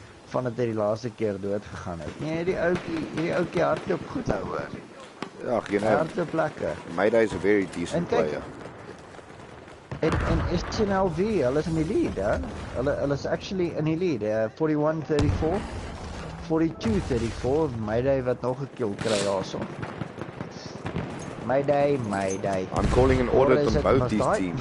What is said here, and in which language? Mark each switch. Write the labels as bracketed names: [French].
[Afrikaans] Vandat hy die laaste keer dood gegaan het. Nee, hierdie ouetjie hardloop goed nou hoor. [English] Ja, you know. [Afrikaans] Hardloop lekker. [English] Mayday is a very decent player. [Afrikaans] En SNLV, hulle is in die lead, hè? Hulle is actually in die lead. 41-34. 42-34. Mayday wat nog 'n kill kry daarso. Mayday. [English] I'm calling an audit on both these teams.